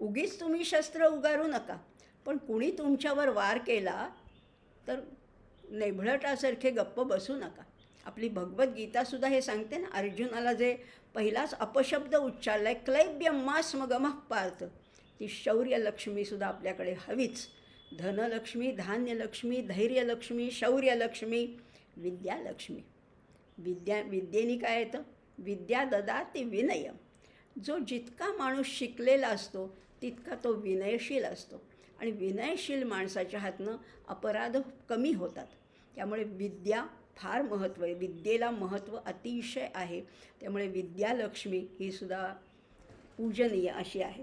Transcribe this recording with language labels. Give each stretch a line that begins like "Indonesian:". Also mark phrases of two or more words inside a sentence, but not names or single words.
Marathi: उगीच तुम्ही शस्त्र उगारू नका, पण कुणी तुमच्यावर वार केला तर नेभळटासारखे गप्प बसू नका. आपली भगवद्गीतासुद्धा हे सांगते ना, अर्जुनाला जे पहिलाच अपशब्द उच्चारलाय,
Sanskrit: क्लैब्यम मास मगमः पार्थ,
Marathi: ती शौर्यलक्ष्मीसुद्धा आपल्याकडे हवीच. धनलक्ष्मी, धान्यलक्ष्मी, धैर्यलक्ष्मी, शौर्यलक्ष्मी, विद्यालक्ष्मी. विद्येने काय येतं?
Sanskrit: विद्या ददाति विनयम.
Marathi: जो जितका माणूस शिकलेला असतो तितका तो विनयशील असतो, आणि विनयशील माणसाच्या हातनं अपराध कमी होतात. त्यामुळे विद्या फार महत्त्व आहे, विद्येला महत्त्व अतिशय आहे. त्यामुळे विद्यालक्ष्मी ही सुद्धा पूजनीय अशी आहे.